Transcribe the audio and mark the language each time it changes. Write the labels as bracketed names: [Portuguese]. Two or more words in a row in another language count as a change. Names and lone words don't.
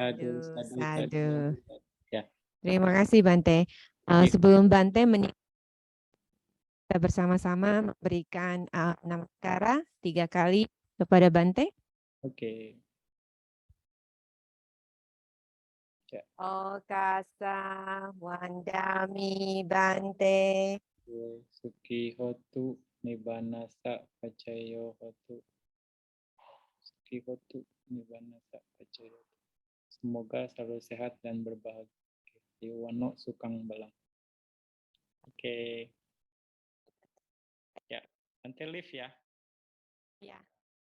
[Indonesian] Ya. Terima kasih Bante. Sebelum Bante kita bersama-sama memberikan namaskara 3 kali kepada Bante. Oke. Ya. [Pali] Okasa Wandami Bante. Suki hotu nibanasa pacayo hotu. Suki hotu nibanasa pacayo. [Indonesian] Semoga selalu sehat dan berbahagia. [Pali] Iwano sukang balang. Oke. [Indonesian] Ya, nanti live ya. Ya.